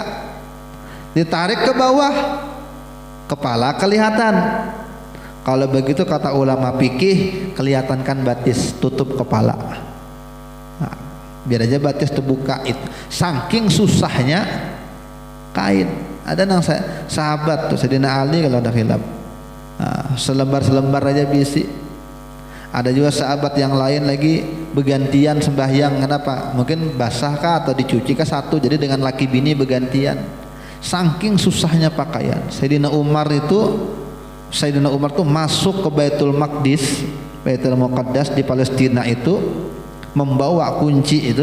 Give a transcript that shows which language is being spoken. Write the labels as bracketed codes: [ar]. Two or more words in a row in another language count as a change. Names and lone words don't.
[id] Ditarik ke bawah, kepala kelihatan. Kalau begitu kata ulama fikih, kelihatan kan batis, tutup kepala. Nah, biar aja batis terbuka itu. Saking susahnya kain. [bjn] Ada nang sahabat tuh Sayyidina Ali kalau ada khilaf. [id] Nah, selembar-selembar aja bisi. Ada juga sahabat yang lain lagi bergantian sembahyang. Kenapa? Mungkin basah kah atau dicuci kah satu, jadi dengan laki bini bergantian. Saking susahnya pakaian. Sayyidina Umar tuh masuk ke Baitul Maqdis, Baitul Muqaddas di Palestina itu, membawa kunci itu.